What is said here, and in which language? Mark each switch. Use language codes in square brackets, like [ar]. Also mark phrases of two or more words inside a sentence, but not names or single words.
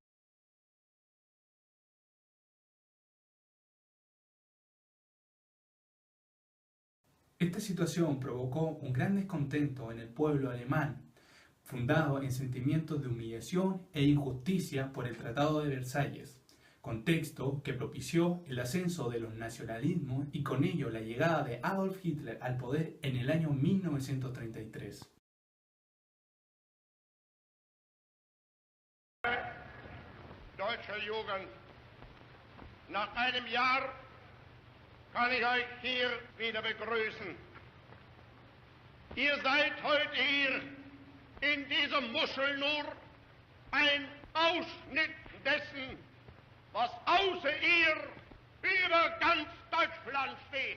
[es] Esta situación provocó un gran descontento en el pueblo alemán, fundado en sentimientos de humillación e injusticia por el Tratado de Versalles, contexto que propició el ascenso de los nacionalismos y con ello la llegada de Adolf Hitler al poder en el año 1933. [de] Deutsche Jugend, nach einem Jahr kann ich euch hier wieder begrüßen. Ihr seid heute hier in diesem Muschel nur ein Ausschnitt dessen, was außer ihr über ganz Deutschland steht.